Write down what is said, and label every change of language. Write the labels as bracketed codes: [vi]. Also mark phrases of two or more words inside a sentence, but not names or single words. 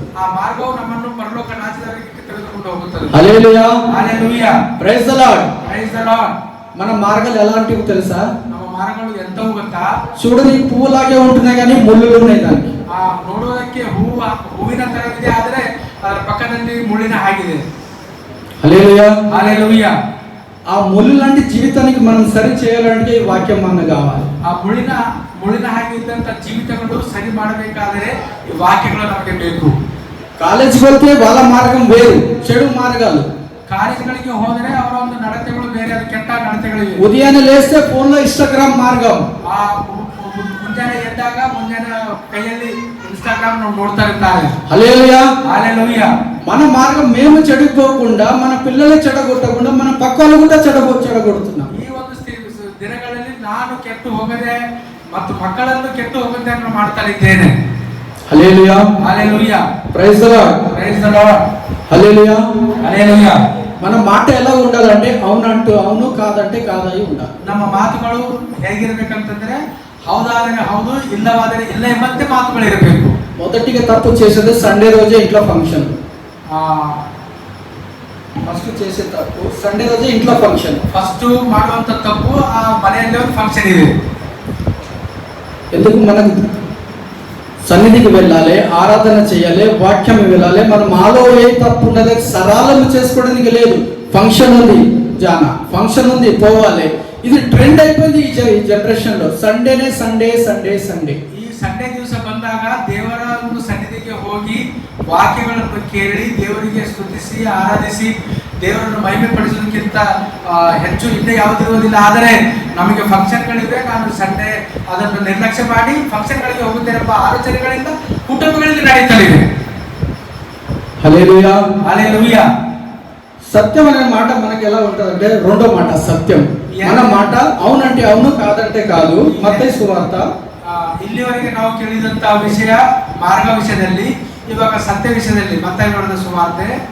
[kn] ಆ ಮಾರ್ಗವು ನಮ್ಮನ್ನು ಪರಲೋಕ ರಾಜ್ಯದವರೆಗೆ ತೆಗೆದುಕೊಂಡು ಹೋಗುತ್ತದೆ. [te] హల్లెలూయా, హల్లెలూయా, [en] praise the lord. praise the lord. [te] మన మార్గాలు ఎలాంటివి తెలుసా? [kn] ನಮ್ಮ ಮಾರ್ಗಗಳು ಎಂತವು ಗೊತ್ತಾ? [te] చూడని పువ్వులాగే ఉంటున్నాయి కానీ ముళ్ళులు ఉన్నాయి దానికి. [kn] ನೋಡೋದಕ್ಕೆ ಹೂವಿನ ತರವಿದೆ, ಆದರೆ ಅದರ ಪಕ್ಕದಲ್ಲಿ ಮುಳ್ಳಿನ ಹಾಗಿದೆ. [te] హల్లెలూయా, హల్లెలూయా. ఆ ముళ్ళు లాంటి జీవితానికి మనం సరి చేయాలంటే ఈ వాక్యం మనకు కావాలి. [kn] ಆ ಮುಳ್ಳಿನ ಹಾಗೆ ಇದ್ದಂತ ಜೀವಿತಗಳು ಸರಿ ಮಾಡಬೇಕಾದರೆ ಈ ವಾಕ್ಯಗಳು ನಮಗೆ ಬೇಕು. [te] కాలేజీకి వెళ్తే వాళ్ళ మార్గం వేరు, చెడు మార్గాలు. [kn] ಕಾಲೇಜುಗಳಿಗೆ ಹೋದರೆ ಅವರ ಒಂದು ನಡತೆಗಳು ಬೇರೆ, ಅದು ಕೆಟ್ಟ ನಡತೆಗಳಿವೆ. [te] ఉదయాన్నే లేస్తే ఫోన్ లో ఇన్స్టాగ్రామ్ మార్గం. [kn] ಆ ಮುಂಜಾನೆ ಎದ್ದಾಗ ಮುಂಜಾನೆ ಕೈಯಲ್ಲಿ ಇನ್ಸ್ಟಾಗ್ರಾಮ್ ನೋಡ್ತಾ ಇರ್ತಾರೆ. [te] హల్లెలూయా, హల్లెలూయా. మన మార్గం మేము చెడిపోకుండా, మన పిల్లలు చెడగొట్టకుండా, మన పక్క వాళ్ళు కూడా చెడగొడుతున్నాం. [kn] ಈ ಒಂದು ದಿನಗಳಲ್ಲಿ ನಾನು ಕೆಟ್ಟು ಹೋಗದೆ ಮತ್ತು ಮಕ್ಕಳನ್ನು ಕೆಟ್ಟು ಹೋಗದೆ ಮಾಡ್ತಾ ಇದ್ದೇನೆ. [te] హల్లెలూయా, హల్లెలూయా, [en] praise the lord, praise the lord, [te] హల్లెలూయా, హల్లెలూయా. మన మాట ఎలా ఉండాలంటే అవునంటూ అవును, కాదంటే కాదై ఉండాలి. [kn] ನಮ್ಮ ಮಾತುಗಳು ಹೇಗಿರಬೇಕಂತಂದ್ರೆ ಹೌದಾದರೆ ಹೌದು, ಇಲ್ಲವಾದರೆ ಇಲ್ಲ ಎಂಬಂತೆ ಮಾತುಗಳು ಇರಬೇಕು. [te] మొదటిగా తప్పు చేసేది సండే రోజే ఇంట్లో ఫంక్షన్. ఫస్ట్ చేసే తప్పు సండే రోజే ఇంట్లో ఫంక్షన్. [kn] ಫಸ್ಟ್ ಮಾಡುವಂತ ತಪ್ಪು ಆ ಮನೆಯಲ್ಲಿ ಒಂದು ಫಂಕ್ಷನ್ ಇದೆ. [te] ఎందుకు? మనకు సన్నిధికి వెళ్ళాలి, ఆరాధన చేయాలి, వాక్యం వెళ్ళాలి. మనం మాలో ఏ తప్పు ఉన్నది సరళం చేసుకోవడానికి లేదు. ఫంక్షన్ ఉంది, ఫంక్షన్ ఉంది, పోవాలి. ఇది ట్రెండ్ అయిపోయింది ఈ జనరేషన్ లో. సండేనే సండే సండే సండే. [kn] ಈ ಸಂಡೇ ದಿವಸ ಬಂದಾಗ ದೇವರ ಒಂದು ಸನ್ನಿಧಿಗೆ ಹೋಗಿ ವಾಕ್ಯಗಳನ್ನು ಕೇಳಿ ದೇವರಿಗೆ ಸ್ತುತಿಸಿ ಆರಾಧಿಸಿ ದೇವರನ್ನು ಮಹಿಮೆ ಪಡಿಸೋದಕ್ಕಿಂತ ಹೆಚ್ಚು ಇನ್ನೇ ಯಾವುದಿರುವುದಿಲ್ಲ. ಆದರೆ ನಮಗೆ ಫಂಕ್ಷನ್ಗಳಿವೆ, ನಾನು ಸಂಡೇ ಅದನ್ನು ನಿರ್ಲಕ್ಷ್ಯ ಮಾಡಿ ಫಂಕ್ಷನ್ಗಳಿಗೆ ಹೋಗುತ್ತೇನೆ ಎಂಬ ಆಲೋಚನೆಗಳಿಂದ ಕುಟುಂಬಗಳಲ್ಲಿ ನಡೀತಲಿವೆ. [te] హల్లెలూయా, హల్లెలూయా. సత్యం అనే మాట మనకి ఎలా ఉంటుందంటే రెండో మాట సత్యం. మన మాట అవునంటే అవును, కాదంటే కాదు. మత్తయి సువార్త [kn] ಇಲ್ಲಿವರೆಗೆ ನಾವು ಕೇಳಿದಂತ ವಿಷಯ ಮಾರ್ಗ ವಿಷಯದಲ್ಲಿ, ಇವಾಗ ಸತ್ಯ ವಿಷಯದಲ್ಲಿ ಮತ್ತಾಯಿ ನೋಡಿದ ಸುವಾರ್ತೆ